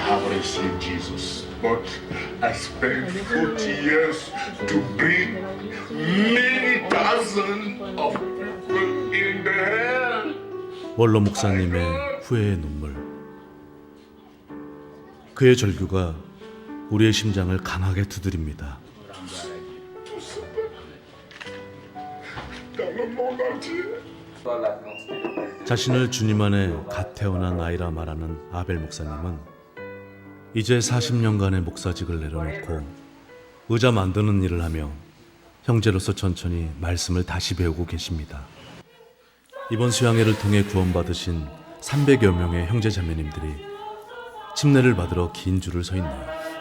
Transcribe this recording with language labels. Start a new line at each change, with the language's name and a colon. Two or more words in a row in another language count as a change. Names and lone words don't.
English: have received Jesus, but I spent 40 years to bring many thousands of people in the hell.
Korean: 원로 목사님의 후회의 눈물. 그의 절규가 우리의 심장을 강하게 두드립니다.
French: Dans le monde entier.
Korean: 자신을 주님 안에 갓 태어난 아이라 말하는 아벨 목사님은 이제 40년간의 목사직을 내려놓고 의자 만드는 일을 하며 형제로서 천천히 말씀을 다시 배우고 계십니다. 이번 수양회를 통해 구원받으신 300여 명의 형제 자매님들이 침례를 받으러 긴 줄을 서 있네요.